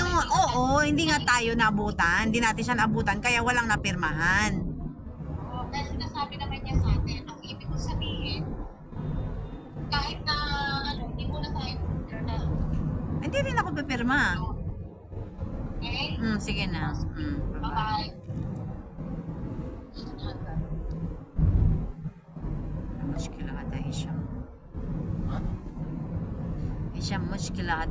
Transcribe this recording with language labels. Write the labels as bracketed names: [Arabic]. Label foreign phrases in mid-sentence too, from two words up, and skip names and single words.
[Filipino] No, oo, hindi nga tayo nabutan. Hindi natin siya nabutan, kaya walang napirmahan. Dahil sinasabi naman niya sa atin, ang ibig ko sabihin, kahit na, ano, hindi mo na tayo na, Hindi rin ako pipirma. okay? Sige na. Bye-bye. Bye-bye. [Arabic] مشكلة هذا هشام مشكلة هذا